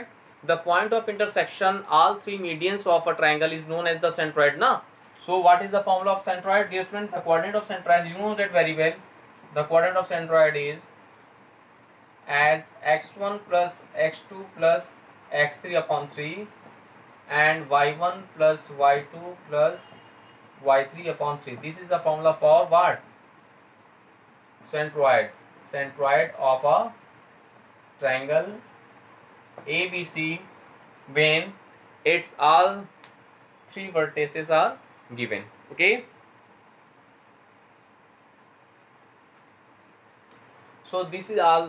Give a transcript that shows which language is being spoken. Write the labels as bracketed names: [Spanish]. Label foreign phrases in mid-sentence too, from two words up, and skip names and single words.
[English] The point of intersection all three medians of a triangle is known as the centroid, na? So what is the formula of centroid? Dear student, the coordinate of centroid, you know that very well. The coordinate of centroid is as x1 plus x2 plus x3 upon 3 and y1 plus y2 plus y3 upon 3. This is the formula for what? Centroid. Centroid of a triangle ABC when its all three vertices are given. Okay. So this is all.